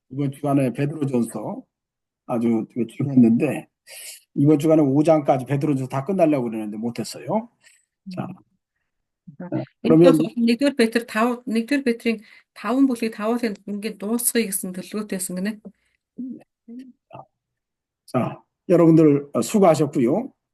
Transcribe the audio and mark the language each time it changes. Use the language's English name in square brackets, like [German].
[Korean] 이번 주간에 베드로전서 아주 길었는데 이번 주간에 5장까지 베드로전서 다 끝내려고 그러는데 못했어요. 자, [Mongolian] Энэ [Korean] 그러면 [Mongolian] 1-р Петр 5, 1-р Петрийн 5 бүлгийг 5-ыг ингээд дуусгая гэсэн төлөвлөгөөтэйсэн гинэ. [Korean] 자, 여러분들 수고하셨고요.